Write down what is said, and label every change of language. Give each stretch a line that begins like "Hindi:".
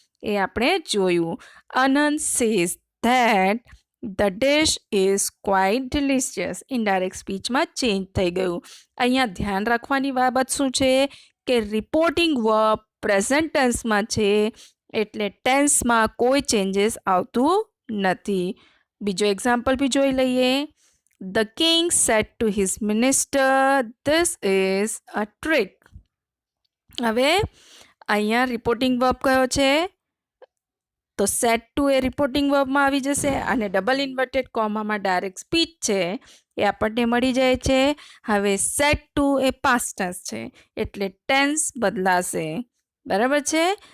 Gujarati: એ આપણે જોયું.
English: Anant says that the dish is quite delicious.
Gujarati: Indirect સ્પીચમાં change થઈ ગયું. અહીંયા ધ્યાન રાખવાની બાબત શું છે કે રિપોર્ટિંગ વર્બ પ્રેઝન્ટ ટેન્સમાં છે એટલે ટેન્સમાં કોઈ ચેન્જીસ આવતું નથી. બીજો એક્ઝામ્પલ બી જોઈ લઈએ.
English: The king said to his minister, "This is a trick."
Gujarati: હવે અહીંયા રિપોર્ટિંગ વર્બ કયો છે? તો સેટ ટુ એ રિપોર્ટિંગ વર્બમાં આવી જશે અને ડબલ ઇન્વર્ટેડ કોમામાં ડાયરેક્ટ સ્પીચ છે એ આપણને મળી જાય છે. હવે સેટ ટુ એ પાસ્ટ ટેન્સ છે એટલે ટેન્સ બદલાશે. બરાબર છે?